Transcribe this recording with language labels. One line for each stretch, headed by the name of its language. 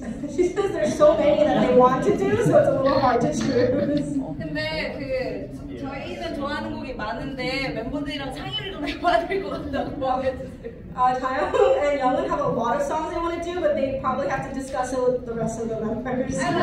English: She says there's so many that they want to do, so it's a little hard to choose.
Korean: 근데 저희는 좋아하는 곡이 많은데 멤버들이랑 상의를 좀 해봐야 될 것 같다고 해주세요.
English: Taeyong and Youngwon have a lot of songs they want to do, but they probably have to discuss it with the rest of the members.